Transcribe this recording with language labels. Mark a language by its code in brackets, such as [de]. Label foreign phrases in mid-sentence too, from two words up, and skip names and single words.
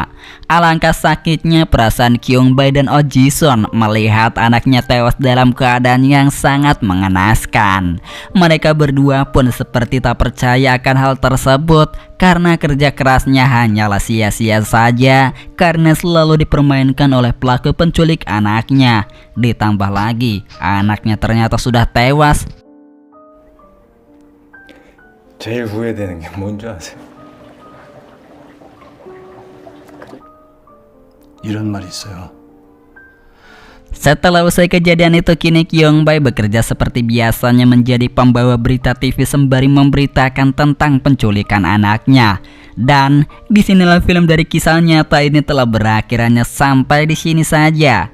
[id] Alangkah sakitnya perasaan Kyung-bae dan Oh Ji-sun melihat anaknya tewas dalam keadaan yang sangat mengenaskan. Mereka berdua pun seperti tak percaya akan hal tersebut karena kerja kerasnya hanyalah sia-sia saja karena selalu dipermainkan oleh pelaku penculik anaknya. Ditambah lagi anaknya ternyata sudah tewas. [ko] 제일 후회되는 게 뭔지 아세요? 이런 말이 있어요. [id] Setelah usai kejadian itu, kini Kyung-bae bekerja seperti biasanya menjadi pembawa berita TV sembari memberitakan tentang penculikan anaknya. Dan disinilah film dari kisah nyata ini telah berakhir, hanya sampai di sini saja.